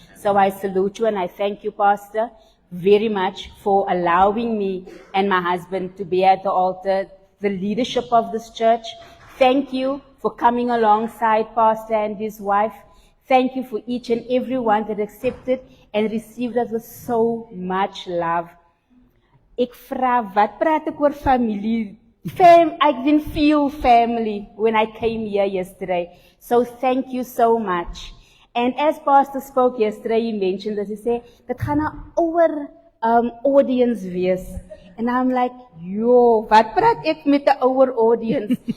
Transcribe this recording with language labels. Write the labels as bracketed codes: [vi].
[en] So I salute you and I thank you, Pastor, very much for allowing me and my husband to be at the altar, the leadership of this church. Thank you for coming alongside Pastor and his wife. Thank you for each and every one that accepted and received us with so much love. [af] Ek vra, wat praat ek oor familie? [en] I didn't feel family when I came here yesterday. So thank you so much. And as Pastor spoke yesterday, he mentioned that he said, [af] dat gaan 'n ouer audience wees. [en] And I'm like, yo, [af] wat praat ek met 'n ouer audience?